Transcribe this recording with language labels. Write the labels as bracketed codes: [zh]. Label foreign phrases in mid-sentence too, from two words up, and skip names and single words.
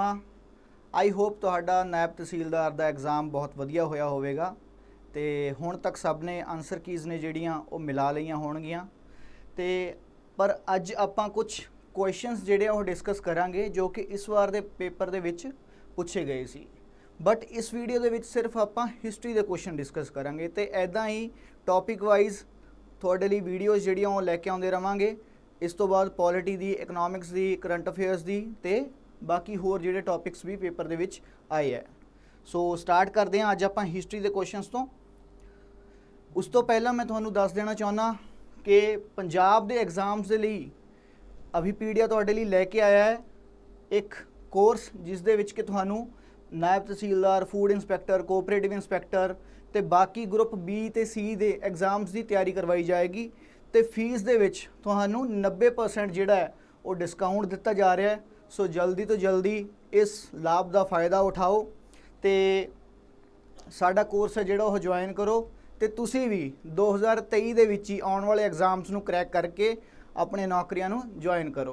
[en] I hope [pa] ਤੁਹਾਡਾ ਨਾਇਬ ਤਹਿਸੀਲਦਾਰ ਦਾ ਐਗਜ਼ਾਮ ਬਹੁਤ ਵਧੀਆ ਹੋਇਆ ਹੋਵੇਗਾ ਤੇ ਹੁਣ ਤੱਕ ਸਭ ਨੇ [en] answer keys [pa] ਨੇ ਜਿਹੜੀਆਂ ਉਹ ਮਿਲਾ ਲਈਆਂ ਹੋਣਗੀਆਂ ਤੇ ਪਰ ਅੱਜ ਆਪਾਂ ਕੁਝ ਕੁਐਸਚਨਸ ਜਿਹੜੇ ਉਹ ਡਿਸਕਸ ਕਰਾਂਗੇ ਜੋ ਕਿ ਇਸ ਵਾਰ ਦੇ ਪੇਪਰ ਦੇ ਵਿੱਚ ਪੁੱਛੇ ਗਏ ਸੀ। ਬਟ ਇਸ ਵੀਡੀਓ ਦੇ ਵਿੱਚ ਸਿਰਫ ਆਪਾਂ ਹਿਸਟਰੀ ਦੇ ਕੁਐਸਚਨ ਡਿਸਕਸ ਕਰਾਂਗੇ ਤੇ ਐਦਾਂ ਹੀ [en] topic wise [pa] ਤੁਹਾਡੇ ਲਈ ਵੀਡੀਓਜ਼ ਜਿਹੜੀਆਂ ਉਹ ਲੈ ਕੇ ਆਉਂਦੇ ਰਵਾਂਗੇ। ਇਸ ਤੋਂ ਬਾਅਦ ਪੌਲਿਟੀ ਦੀ, ਇਕਨੌਮਿਕਸ ਦੀ, [en] current affairs [pa] ਦੀ ਤੇ ਬਾਕੀ ਹੋਰ ਜਿਹੜੇ ਟੌਪਿਕਸ ਭੀ ਪੇਪਰ ਦੇ ਵਿੱਚ ਆਏ ਹੈ। सो [hi] स्टार्ट करते हैं [pa] ਅੱਜ ਆਪਾਂ ਹਿਸਟਰੀ ਦੇ ਕੁਐਸਚਨਸ ਤੋਂ। ਉਸ ਤੋਂ ਪਹਿਲਾ ਮੈਂ ਤੁਹਾਨੂੰ ਦੱਸ ਦੇਣਾ ਚਾਹੁੰਦਾ ਕਿ ਪੰਜਾਬ ਦੇ ਐਗਜ਼ਾਮਸ ਦੇ ਲਈ ਅਭੀਪੀਡੀਆ ਤੁਹਾਡੇ ਲਈ ਲੈਕੇ ਆਇਆ ਹੈ ਇੱਕ ਕੋਰਸ ਜਿਸ ਦੇ ਵਿੱਚ ਕਿ ਤੁਹਾਨੂੰ ਨਾਇਬ ਤਹਿਸੀਲਦਾਰ, [en] food inspector, cooperative inspector [pa] ਤੇ ਬਾਕੀ ਗਰੁੱਪ ਬੀ ਤੇ ਸੀ ਦੇ ਐਗਜ਼ਾਮਸ [hi] की तैयारी करवाई जाएगी [pa] ਤੋ ਫੀਸ ਦੇ ਵਿੱਚ ਤੁਹਾਨੂੰ 90% ਜਿਹੜਾ ਹੈ ਉਹ ਡਿਸਕਾਊਂਟ ਦਿੱਤਾ ਜਾ ਰਿਹਾ ਹੈ। ਸੋ ਜਲਦੀ ਤੋਂ ਜਲਦੀ [hi] इस लाभ का फ़ायदा उठाओ [pa] ਤੋ ਸਾਡਾ ਕੋਰਸ ਹੈ ਜਿਹੜਾ ਉਹ ਜੁਆਇਨ ਕਰੋ ਤੋ ਤੁਸੀਂ ਭੀ 2023 ਦੇ ਵਿੱਚ ਹੀ ਆਉਣ ਵਾਲੇ ਐਗਜ਼ਾਮਸ ਨੂੰ ਕ੍ਰੈਕ ਕਰਕੇ ਅਪਣੇ ਨੌਕਰੀਆਂ ਨੂੰ ਜੁਆਇਨ ਕਰੋ।